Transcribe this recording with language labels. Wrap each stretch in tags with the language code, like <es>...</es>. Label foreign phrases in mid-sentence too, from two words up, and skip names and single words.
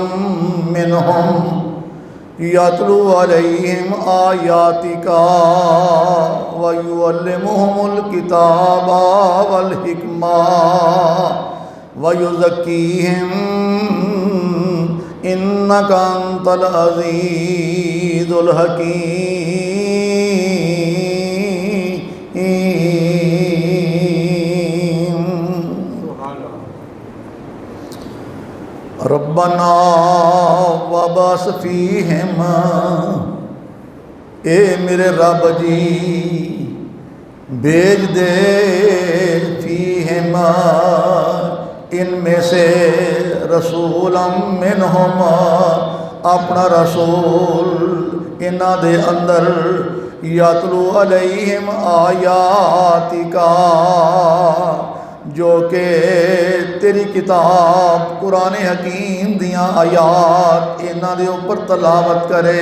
<ar>منهم يتلو عليهم آياتك ويعلمهم الكتاب والحكمة ويزكيهم إنك أنت العزيز الحكيم. ربنا وابعث فيهم,</ar> <pa>ਏ ਮੇਰੇ ਰੱਬ ਜੀ ਭੇਜ ਦੇ ਫ਼ੀਹਿਮ ਇਨਮੇਂ ਸੇ</pa> <ar>رسولا منهم</ar> <pa>ਅਪਣਾ ਰਸੂਲ ਇਨ੍ਹਾਂ ਦੇ ਅੰਦਰ</pa> <ar>يتلو عليهم آياتك</ar> <pa>ਜੋ ਕਿ ਤੇਰੀ ਕਿਤਾਬ ਕੁਰਾਨ ਹਕੀਮ ਦੀਆਂ ਆਯਾਤ ਇਨ੍ਹਾਂ ਦੇ ਉੱਪਰ ਤਿਲਾਵਤ ਕਰੇ।</pa>